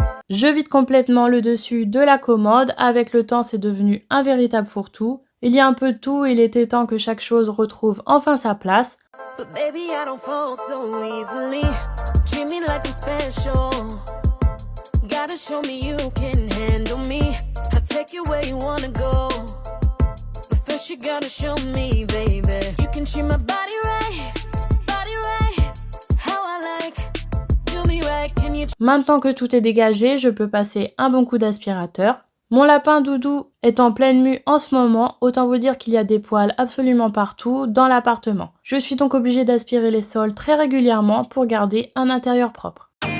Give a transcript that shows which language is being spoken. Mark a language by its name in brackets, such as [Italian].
[French] Je vide complètement le dessus de la commode. Avec le temps, c'est devenu un véritable fourre-tout. Il y a un peu de tout, il était temps que chaque chose retrouve enfin sa place. [English] But baby, I don't fall so easily. Treat me like I'm special. Gotta show me you can handle me. I'll take you where you wanna go. But first you gotta show me, baby. You can treat my body right. How I like. Do me right. Can you... [French] Maintenant que tout est dégagé, je peux passer un bon coup d'aspirateur. Mon lapin Doudou est en pleine mue en ce moment, autant vous dire qu'il y a des poils absolument partout dans l'appartement. Je suis donc obligée d'aspirer les sols très régulièrement pour garder un intérieur propre.